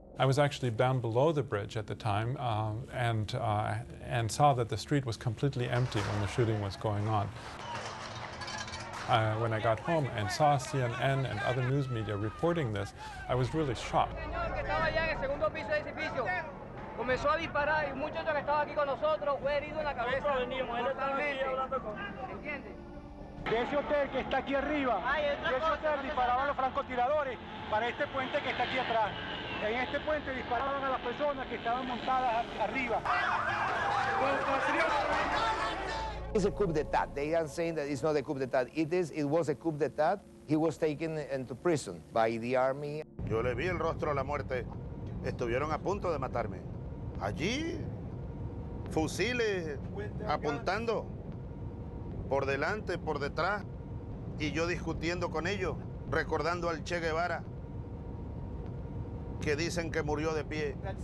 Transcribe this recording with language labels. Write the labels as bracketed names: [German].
[English] I was actually down below the bridge at the time and saw that the street was completely empty when the shooting was going on. When I got home and saw CNN and other news media reporting this, I was really shocked. [Spanish] Comenzó a disparar y un muchacho que estaba aquí con nosotros fue herido en la cabeza. ¿Entiende? De ese hotel que está aquí arriba, de ese hotel disparaban los francotiradores para este puente que está aquí atrás. En este puente disparaban a las personas que estaban montadas arriba. [English] It's a coup d'etat. They are saying that it's not a coup d'etat. It was a coup d'etat. He was taken into prison by the army. [Spanish] Yo le vi el rostro a la muerte. Estuvieron a punto de matarme. Allí, fusiles apuntando por delante, por detrás, y yo discutiendo con ellos, recordando al Che Guevara, que dicen que murió de pie.